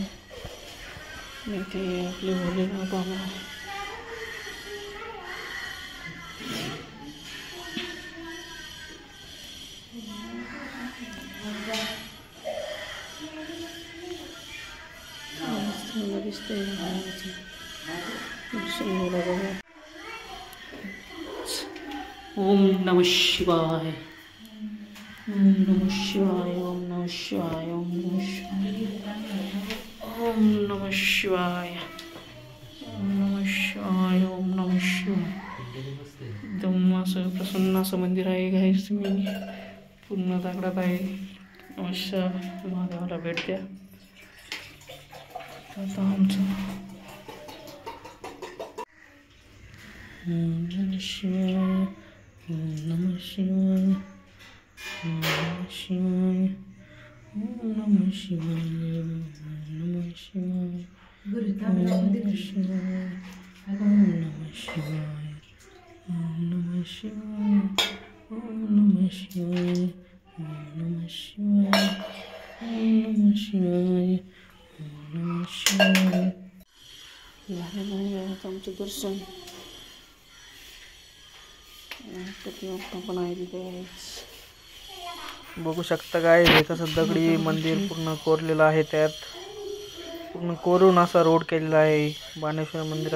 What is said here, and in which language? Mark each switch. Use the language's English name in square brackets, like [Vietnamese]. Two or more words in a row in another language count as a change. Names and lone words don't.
[Marathi] आणि ते आपले भोलेनाथ बाबा. [Sanskrit] दिसतंय ओम नमः शिवाय ओम नमः शिवाय ओम नमः शिवाय ओम नमः शिवाय ओम नमः शिवाय ओम नमः शिवाय ओम नमः शिवाय. [Marathi] एकदम असं प्रसन्न असं मंदिर आहे गाईस. तुम्ही पूर्ण दगडात आहे. अवश्य महादेवाला भेट द्या. आता आमचं [Sanskrit] ओम नमः शिवाय ओम नमः शिवाय ओम नमः शिवाय ओम नमः शिवाय ओम नमः शिवाय ओम नमः शिवाय ओम नमः शिवाय ओम नमः शिवाय ओम नमः शिवाय ओम नमः शिवाय ओम नमः शिवाय ओम नमः शिवाय. [Marathi] झालेलं आहे आमचं दर्शन. पण आहे तिथे बघू शकता काय हे कसं दगडी मंदिर पूर्ण कोरलेलं आहे. त्यात पूर्ण कोरून असा रोड केलेला आहे बाणेश्वर मंदिरात.